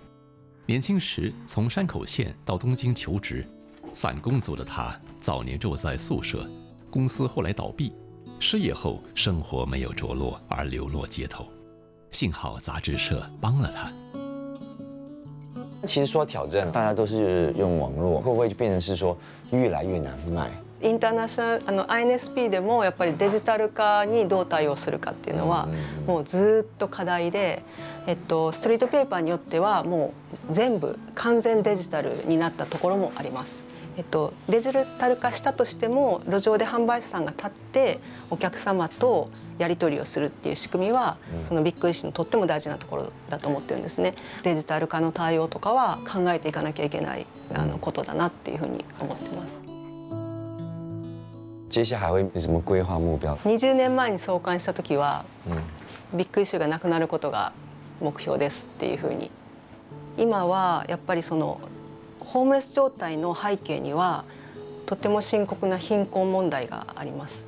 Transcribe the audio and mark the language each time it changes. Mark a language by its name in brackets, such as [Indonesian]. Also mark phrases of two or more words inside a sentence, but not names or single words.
[Chinese] 年轻时从山口县到东京求职，散工族的他早年住在宿舍，公司后来倒闭。失业后，生活没有着落，而流落街头。幸好杂志社帮了他。其实说挑战，大家都是用网络，会不会就变成是说越来越难卖？ [Japanese] インターナショナルINSP でもやっぱりデジタル化にどう対応するかっていうのはもうずっと課題で、ストリートペーパーによってはもう全部完全デジタルになったところもあります。デジタル化したとしても路上で販売士さんが立ってお客様とやり取りをするっていう仕組みはそのビッグイッシュのとっても大事なところだと思ってるんですね。デジタル化の対応とかは考えていかなきゃいけないことだなっていうふうに思ってます。 [Chinese] 接下来会有什么规划目标 [Japanese] ？20年前に創刊した時は、ビッグイッシュがなくなることが目標ですっていうふうに。今はやっぱりそのホームレス状態の背景にはとても深刻な貧困問題があります。